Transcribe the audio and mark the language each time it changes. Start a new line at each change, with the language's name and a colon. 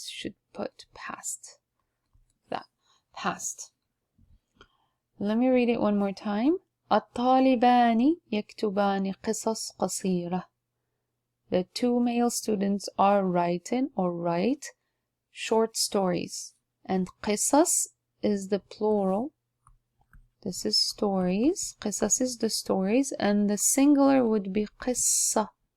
English: Should put past. That past. Let me read it one more time.
Arabic: الطالبان يكتبان قصص قصيرة.
English: The two male students are writing or write short stories. And قصص is the plural. This is stories. قصص is the stories. And the singular would be قصة.